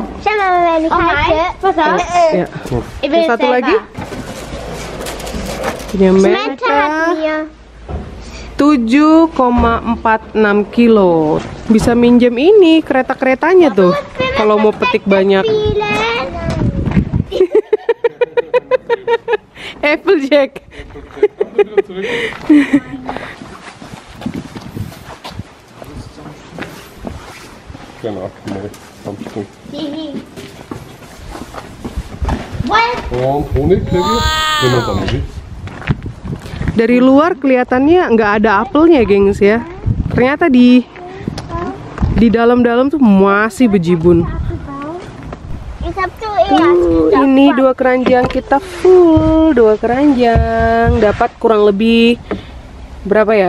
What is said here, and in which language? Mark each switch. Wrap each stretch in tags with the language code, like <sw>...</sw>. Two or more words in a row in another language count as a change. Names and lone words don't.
<id>Sama Meli Ya. Yang satu lagi punya Meta 7,46 kilo. Bisa minjem ini kereta-keretanya tuh kalau mau petik banyak. Applejack.</id> <de>Genau, Pumpkin.</de> <en>What?</en> <de>Und Honig kriege ich, wenn man dann will.</de> <id>Dari luar kelihatannya nggak ada apelnya, gengs ya. Ternyata di dalam-dalam tuh masih bejibun. Ini 2 keranjang kita full, 2 keranjang dapat kurang lebih berapa ya?</id>